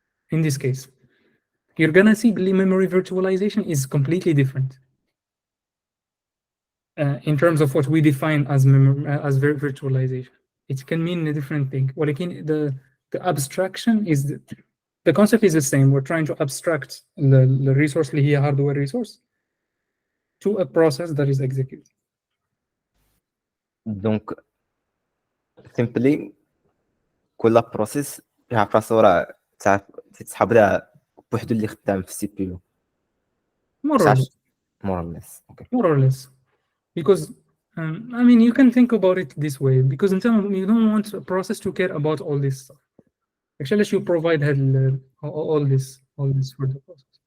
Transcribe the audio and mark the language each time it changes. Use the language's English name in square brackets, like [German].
[English] In this case, you're gonna see the memory virtualization is completely different in terms of what we define as virtualization. It can mean a different thing. [Arabic] ولكن [English] the abstraction is the concept is the same. We're trying to abstract the resource [Arabic] اللي هي [English] hardware resource to a process that is executed. [Arabic] دونك [English] simply [Arabic] كل بروسيس يعرف راسو راه تسحب لها بوحدو اللي خدام في السي بي يو. [English] More or less. More or less. Okay. More or less. Because I mean, you can think about it this way, because in terms you don't want a process to care about all this stuff. Actually, you provide all this for the process.